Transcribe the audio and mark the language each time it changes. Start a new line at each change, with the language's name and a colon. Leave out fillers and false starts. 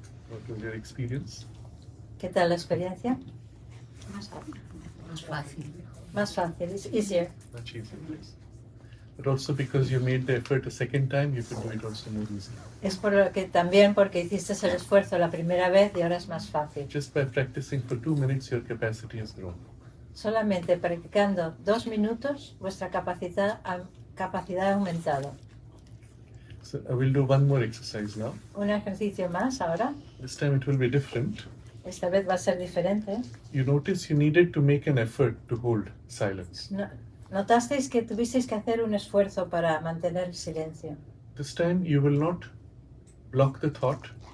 English: What was your experience?
Spanish: ¿Qué tal la experiencia? Más fácil. Más fácil,
English: it's easier. Much easier, yes. But also because you made the effort a second time, you could do it also more easily.
Spanish: Es por lo que también porque hiciste el esfuerzo la primera vez y ahora es más fácil.
English: Just by practicing for 2 minutes, your capacity has grown.
Spanish: Solamente practicando 2 minutos, vuestra capacidad ha aumentado.
English: So I will do one more exercise now.
Spanish: Un ejercicio más ahora.
English: This time it will be different.
Spanish: Esta vez va a ser diferente.
English: You notice you needed to make an effort to hold silence.
Spanish: Notasteis que tuvisteis que hacer un esfuerzo para mantener el silencio.
English: This time you will not block the thought.